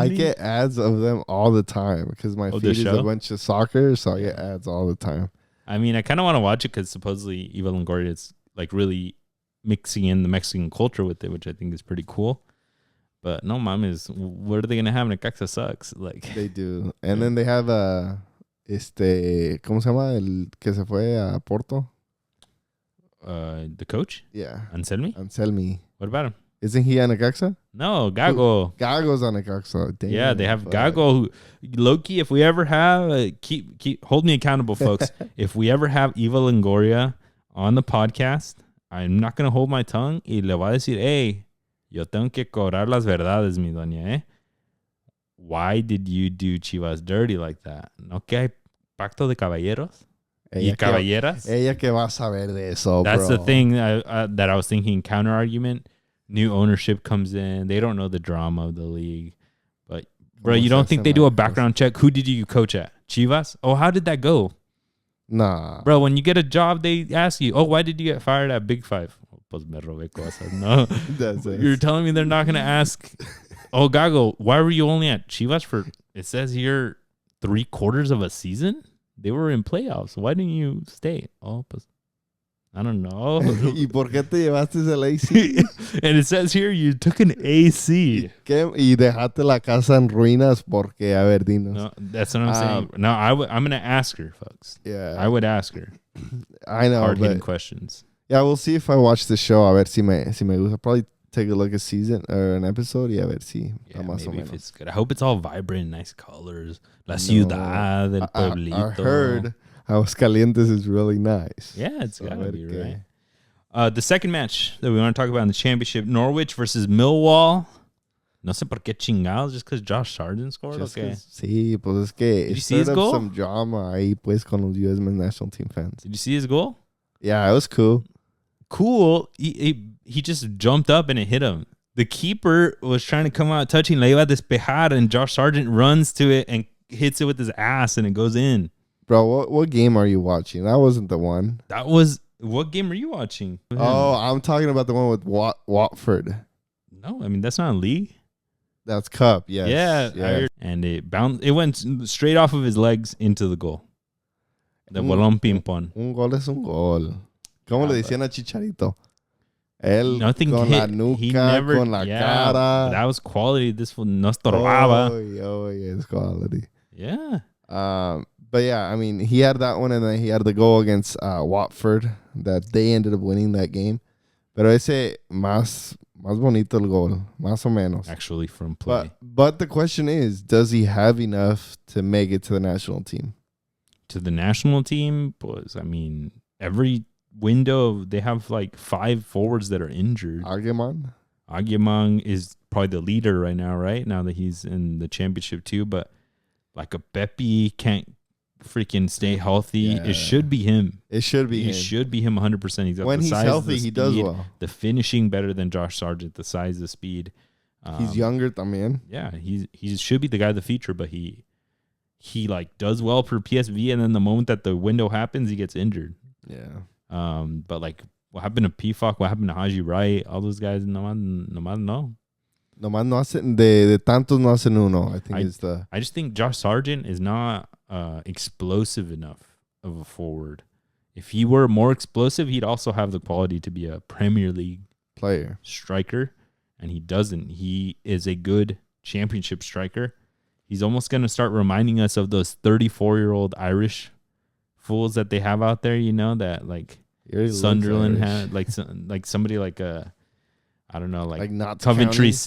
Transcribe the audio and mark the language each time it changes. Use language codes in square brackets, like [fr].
[en] I get ads of them all the time because my feed is a bunch of soccer, so I get ads all the time. I mean, I kind of want to watch it because supposedly Eva Longoria is like really mixing in the Mexican culture with it, which I think is pretty cool. But no, mames, what are they gonna have? Necaxa sucks. Like [es] they do, and then they have ¿cómo se llama el que se fue a Porto? [en] The coach? Yeah, Anselmi. What about him? Isn't he on Necaxa? No, Gago. Gago's on Necaxa. Damn, yeah, they have Gago. Who, Loki, if we ever have, keep hold me accountable, folks. If we ever have Eva Longoria on the podcast, I'm not going to hold my tongue y le voy a decir, hey, yo tengo que cobrar las verdades, mi doña, eh? Why did you do Chivas dirty like that? [es] ¿No que hay pacto de caballeros? Y caballeras? Ella que va a saber de eso, [en] That's bro. the thing that I was thinking, counter argument. New ownership comes in. They don't know the drama of the league. But, bro, you don't think they do a background check? Who did you coach at? Chivas? Oh, how did that go? Nah. Bro, when you get a job, they ask you, oh, why did you get fired at Big Five? Pues me robé cosas. No. You're telling me they're not going to ask, oh, Gago, why were you only at Chivas for, it says here, 3/4 of a season? They were in playoffs. Why didn't you stay? Oh, pues I don't know. [es] ¿Y por qué te llevaste el AC? [en] And it says here you took an AC. [es] Y dejaste la casa en ruinas porque, a ver, dinos. [en] No, that's what I'm saying. No, I'm going to ask her, folks. Yeah. I would ask her. I know, hard-hitting questions. Yeah, we'll see if I watch the show. A ver si me gusta. Probably take a look at season or an episode. [es] Yeah, a ver si. [en] Yeah, maybe if it's good. I hope it's all vibrant, nice colors. [es] La ciudad, el pueblito. [en] I heard Aguascalientes is really nice. Yeah, it's got to be, right? The second match that we want to talk about in the championship, Norwich versus Millwall. [es] No sé por qué chingados, just because Josh Sargent scored? Okay. Sí, pues es que [en] did you see his goal? Some drama ahí pues con los US men's national team fans. Did you see his goal? Yeah, it was cool. Cool. He just jumped up and it hit him. The keeper was trying to come out touching, la iba a despejar, and Josh Sargent runs to it and hits it with his ass, and it goes in. Bro, what game are you watching? That wasn't the one. That was... What game are you watching? Oh, I'm talking about the one with Watford. No, I mean, that's not a league. That's Cup, yes. Yeah. And it went straight off of his legs into the goal. The bolón ping-pong. [es] Un gol es un gol. ¿Cómo le decían a Chicharito? Él [en] Nothing [es] con [en] hit. [es] la nuca, [en] He never, [es] con la cara. [en] That was quality. This one no estorbaba. Oh, yeah, it's quality. Yeah. But yeah, I mean, he had that one, and then he had the goal against Watford that they ended up winning that game. [es] Pero ese más bonito el gol, más o menos. [en] Actually, from play. But the question is, does he have enough to make it to the national team? To the national team, pues, I mean, every window they have like 5 forwards that are injured. Aguiman is probably the leader right now that he's in the championship too. But like a Pepe can't freaking stay healthy. Yeah. It should be him. It should be him. It should be him 100%. He's got when the he's size, healthy, the speed, he does well. The finishing better than Josh Sargent. The size, the speed. He's younger también. Yeah, he should be the guy of the future, but he like does well for PSV, and then the moment that the window happens, he gets injured. Yeah. But like, what happened to Pifak? What happened to Haji Wright? All those guys, nomás no. [es] Nomás no hacen de tantos no hacen uno. [en] I just think Josh Sargent is not explosive enough of a forward. If he were more explosive, he'd also have the quality to be a Premier League player striker, and he doesn't. He is a good championship striker. He's almost going to start reminding us of those 34-year-old Irish fools that they have out there, that like Sunderland had, like somebody like I don't know, like Coventry County.